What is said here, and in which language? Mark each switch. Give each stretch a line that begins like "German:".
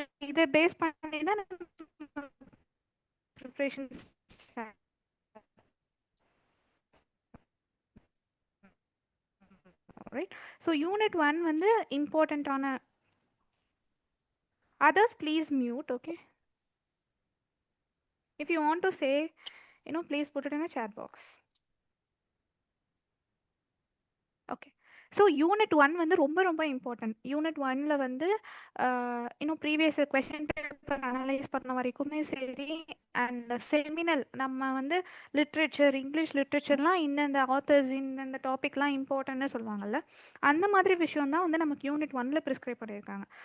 Tamil: இதை பேஸ் பண்ணி தான் ப்ரிப்ரேஷன்ஸ்.
English: Right. So unit 1 வந்து இம்பார்ட்டண்ட்டான. Others please mute, okay? If you want to say, please put it in the chat box. Okay.
Tamil: So unit 1 வந்து ரொம்ப ரொம்ப இம்பார்ட்டன்ட். யூனிட் 1ல வந்து இன்னும் ப்ரீவியஸ் கொஷின் பேப்பர் அனலைஸ் பண்ண வரைக்குமே சரி, அண்ட் செமினல் நம்ம வந்து லிட்ரேச்சர், இங்கிலீஷ் லிட்ரேச்சர்லாம் இந்தந்த ஆத்தர்ஸ் இந்தந்த டாபிக்லாம் இம்பார்ட்டன்ட்னு சொல்லுவாங்கல்ல, அந்த மாதிரி விஷயம் தான் வந்து நமக்கு யூனிட் 1ல ப்ரிஸ்கிரைப் பண்ணியிருக்காங்க.